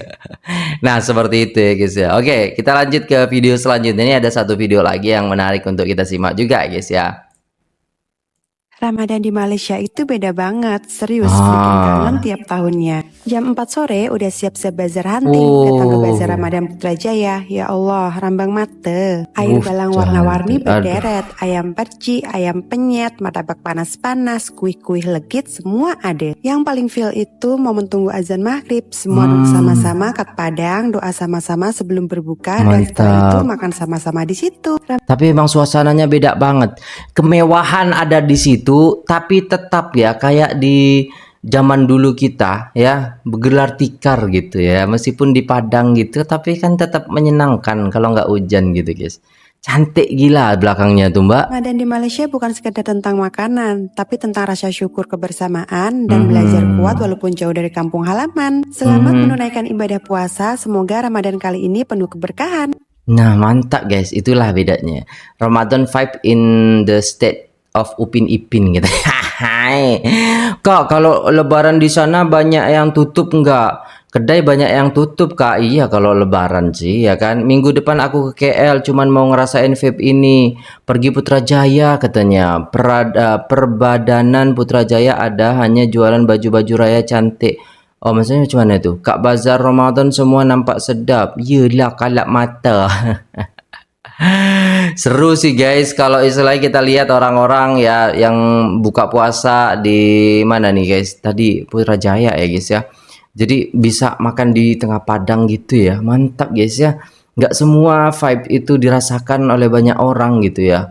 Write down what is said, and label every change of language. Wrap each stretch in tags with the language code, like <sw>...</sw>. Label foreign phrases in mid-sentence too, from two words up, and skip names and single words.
<id>Nah seperti itu ya guys ya. Oke, kita lanjut ke video selanjutnya. Ini ada satu video lagi yang menarik untuk kita simak juga guys ya. Ramadan di Malaysia itu beda banget, serius bikin kangen tiap tahunnya. Jam 4 sore udah siap-siap bazar hunting, datang ke bazar Ramadan Putrajaya.</id> <ms>Ya Allah, rambang mata. Air balang warna-warni berderet, ayam perci, ayam penyet, martabak panas-panas, kuih-kuih legit, semua ada.</ms> <id>Yang paling feel itu momen tunggu azan maghrib, semua duduk sama-sama kat padang, doa sama-sama sebelum berbuka, dan setelah itu makan sama-sama di situ. Tapi emang suasananya beda banget. Kemewahan ada di situ, tapi tetap ya kayak di zaman dulu kita ya, bergelar tikar gitu ya. Meskipun di padang gitu, tapi kan tetap menyenangkan kalau nggak hujan gitu guys. Cantik gila belakangnya tuh mbak. Ramadan di Malaysia bukan sekedar tentang makanan, tapi tentang rasa syukur kebersamaan dan belajar kuat walaupun jauh dari kampung halaman. Selamat menunaikan ibadah puasa, semoga Ramadan kali ini penuh keberkahan. Nah mantap guys, itulah bedanya Ramadan</id> <en>vibe in the state of</en> <id>Upin Ipin gitu. Kak, kalau lebaran di sana banyak yang tutup enggak? Kedai banyak yang tutup kak. Iya kalau lebaran sih ya kan. Minggu depan aku ke KL cuman mau ngerasain vape ini.</id> <ms>Pergi Putrajaya katanya. Perbadanan Putrajaya ada, hanya jualan baju-baju raya cantik. Oh maksudnya macam mana tu? Kat bazar Ramadan semua nampak sedap. Yelah kalap mata.</ms> <id>Seru sih guys kalau istilahnya kita lihat orang-orang ya yang buka puasa di mana nih guys? Tadi Putrajaya ya guys ya. Jadi bisa makan di tengah padang gitu ya. Mantap guys ya. Nggak semua vibe itu dirasakan oleh banyak orang gitu ya.</id>